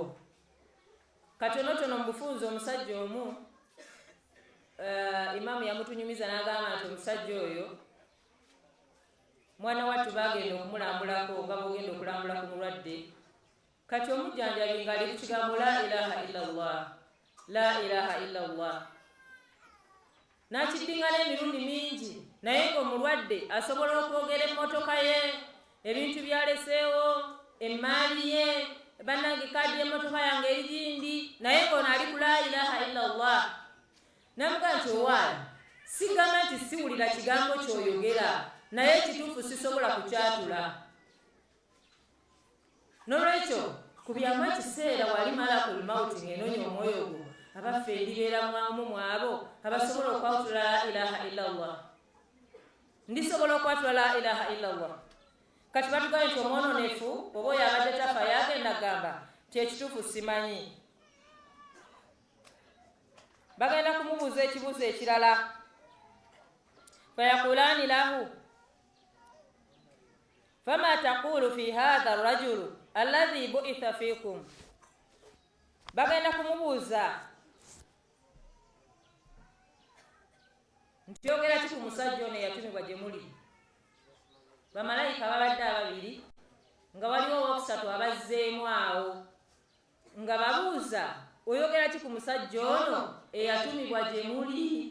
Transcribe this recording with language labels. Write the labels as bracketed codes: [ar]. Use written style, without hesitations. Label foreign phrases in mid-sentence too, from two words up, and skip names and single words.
[lg] Katonotono mu bufunze omusajja omu, Imaamu yamutunyumiza n'agamba nti omusajja oyo mwana wattu bagenda okumulambulako nga bwogenda okulambula ku mulwadde. Kati omujjanjabi ng'ali ku kigambo [ar] لا إله إلا الله, لا إله إلا الله. [lg] N'akiddingana emirundi mingi, naye ng'omulwadde asobola okwogera emmotoka ye, ebintu byaleseewo, emmaali ye, bannange kaadi y'emmotoka yange eri gindi, naye ng'ono ali ku [ar] لا إله إلا الله. [lg] Namuga nti owaala, sigamba nti siwulira kigambo ky'oyogera, naye ekituufu sisobola kukyatula. N'olwekyo kubyamu ekiseera walimala ku mawuti ng'enoonya omwoyo gwo, abaffe ndibeera mwamu mu abo abasobola okwawutula [ar] لا إله إلا الله. [lg] ndisobola okwatula [ar] لا إله إلا الله. [lg] Kati batugaye nti omwononefu oba oyo abadde tafa yagenda gamba kyekituufu simanyi. Bagenda kumubuuza ekibuuzo ekirala. [ar] فيقولان له فما تقول في هذا الرجل الذي بعث فيكم. [lg] Bagenda kumubuuza nti yogera ki ku musajja ono eyatumibwa gye muli. Bamalayika babadde ababiri nga waliwo owokusatu abazzeemu awo nga babuuza oyogera ki ku musajja ono eyatumibwa gye muli.